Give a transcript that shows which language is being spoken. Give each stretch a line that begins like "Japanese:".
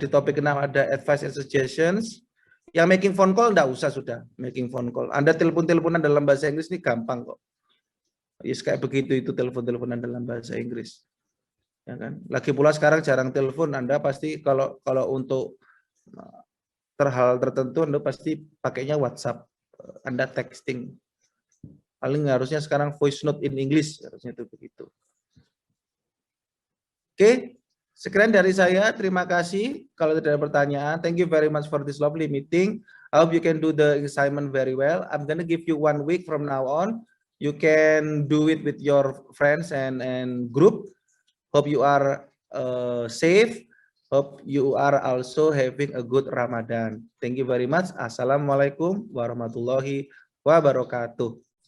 Indonesian: Di topik 6 ada advice and suggestions. Yang making phone call enggak usah sudah making phone call. Anda telepon-teleponan dalam bahasa Inggris ini gampang kok. Yes, kayak begitu itu telepon-teleponan dalam bahasa Inggris. Ya kan? Lagi pula sekarang jarang telepon, Anda pasti kalau untuk hal tertentu Anda pasti pakainya WhatsApp. Anda texting. Paling harusnya sekarang
English: voice note in English,
Indonesian: harusnya itu begitu. Oke. Sekian dari saya, terima kasih. Kalau tidak ada pertanyaan,
English: thank you very much for this lovely meeting. I hope you can do the assignment very well. I'm going to give you 1 week from now on. You can do it with your friends and group. Hope you are safe. Hope you are also having a good Ramadan. Thank you very much.
Arabic: Assalamualaikum warahmatullahi wabarakatuh.